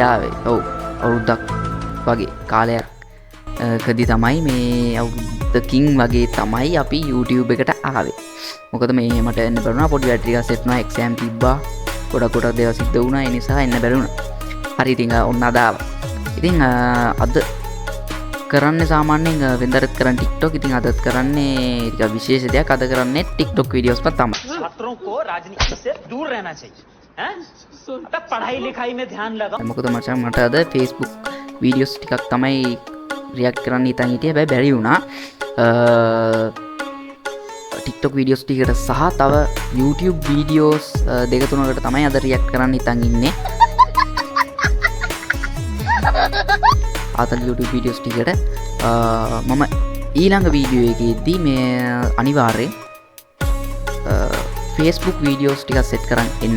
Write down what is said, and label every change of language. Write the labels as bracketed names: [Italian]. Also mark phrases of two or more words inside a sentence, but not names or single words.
[Sinhala] ආවේ ඔව් අවුරුද්දක් වගේ කාලයක් කදී තමයි මේ අවුරුද්දකින් වගේ තමයි අපි YouTube එකට ආවේ මොකද මේ මට එන්න බැරුණා පොඩි බැටරි එකක් සෙට් වුණා එක්සෑම් තිබ්බා ගොඩක් දේවල් සිද්ධ වුණා ඒ නිසා එන්න බැරුණා හරි ඉතින් ඔන්න අද ආවා ඉතින් අද කරන්නේ සාමාන්‍යයෙන් වෙනදට කරන TikTok ඉතින් අදත් කරන්නේ ටික විශේෂ දෙයක් අද කරන්නේ [English] TikTok videos [Sinhala] पर තමයි [Hindi] छात्रों को राजनीति से दूर रहना चाहिए हैं तब पढ़ाई लिखाई में ध्यान लगाओ [Sinhala] මොකද මචං මට අද [English] Facebook videos [Sinhala] ටිකක් තමයි react කරන්න හිතන් හිටියේ හැබැයි බැරි වුණා [English] TikTok videos [Sinhala] ටිකට සහ තව [English] YouTube videos [Sinhala] දෙක තුනකට තමයි අද react කරන්න හිතන් ඉන්නේ ආතල් [English] YouTube videos [Sinhala] ටිකට මම ඊළඟ වීඩියෝ එකේදී මේ අනිවාර්යෙන් [English] Facebook videos [Sinhala] ටිකක් සෙට් කරන් එන්න.